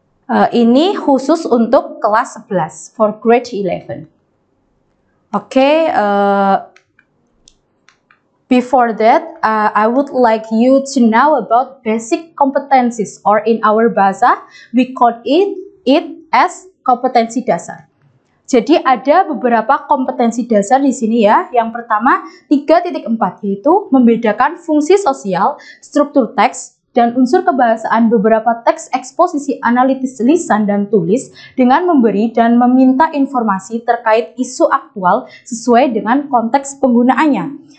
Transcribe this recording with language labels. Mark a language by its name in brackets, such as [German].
[Indonesian] Ini khusus untuk kelas 11 [English] for grade 11. Okay, before that, I would like you to know about basic competencies, or in our bahasa we call it as [Indonesian] kompetensi dasar. Jadi ada beberapa kompetensi dasar di sini ya. Yang pertama 3.4 yaitu membedakan fungsi sosial, struktur teks, dan unsur kebahasaan beberapa teks eksposisi analitis lisan dan tulis dengan memberi dan meminta informasi terkait isu aktual sesuai dengan konteks penggunaannya.